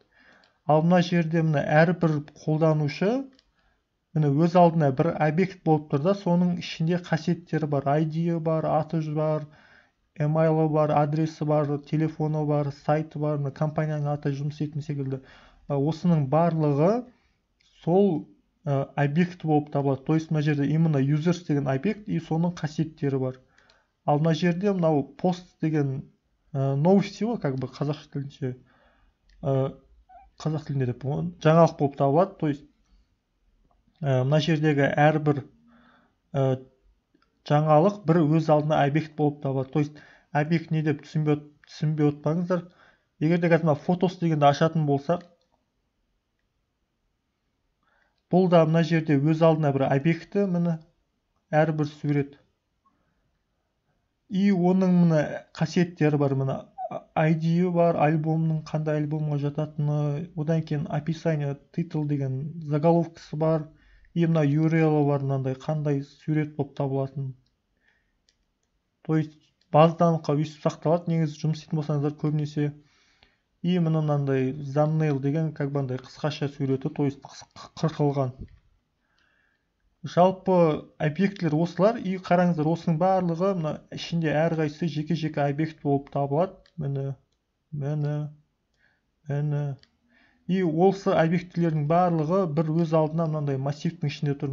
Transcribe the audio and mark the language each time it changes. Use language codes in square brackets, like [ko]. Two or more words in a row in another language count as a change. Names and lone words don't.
[kk] Ал мына жерде мына әрбір қолданушы міне өз алдына бір объект болып тұр да, соның ішінде қасиеттері бар, ID бар, аты бар, email бар, адресі бар, телефоны бар, сайты бар, компанияның аты жұмыс істейтін секілді. Осының барлығы сол объект болып табылады. [ru] То есть [kk] мына жерде именно users деген объект и соның қасиеттері бар. Ал мына жерде мынау пост деген новости ғой, [ru] как бы [kk] қазақша тілінше, қазақ тілінде деп жаңалық болып табылады. [ru] То есть [kk] мына жердегі әрбір жаңалық бір өз алдына объект болып табылады. [ru] То есть [kk] объект не деп түсінбей отпаңыздар. Егер де қазір фотос дегенді ашатын болсақ, бұл да мына жерде өз алдына бір объекті, міне әрбір сурет. И оның міне қасиеттері бар, міне ID бар, альбомның қандай альбомға жататыны, одан кейін описание, title деген заголовкасы бар, и мына URL бар, мынандай қандай сурет болып табылатын. [ru] То есть [kk] базданыққа өйстіп сақталады, негізі жұмыс істейтін болсаңыздар көбінесе. И мынандай thumbnail деген [ru] как бы [kk] қысқаша суреті, [ru] то есть [kk] қырқылған. Жалпы объектілер осылар. И қараңыздар, осының барлығы мына ішінде әрқайсысы жеке-жеке объект болып табылады. Міне. И осы объектілердің барлығы бір өз алдына мынандай массивтің ішінде тұр.